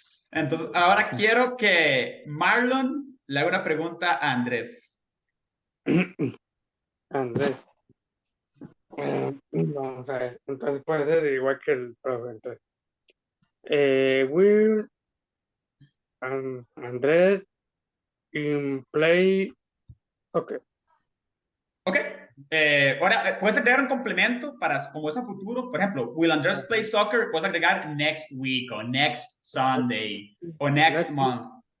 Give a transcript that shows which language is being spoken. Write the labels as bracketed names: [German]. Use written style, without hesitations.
[Spanish] Entonces, ahora quiero que Marlon le haga una pregunta a Andrés. Andrés. Vamos a ver. Entonces puede ser igual que el profe. [English] Entonces, will Andrés in play soccer. [Spanish] Ok. Ahora, puedes agregar un complemento para, como es a futuro. Por ejemplo, [English] will Andrés play soccer? [Spanish] Puedes agregar [English] next week [Spanish] o [English] next Sunday [Spanish] o [English] next month.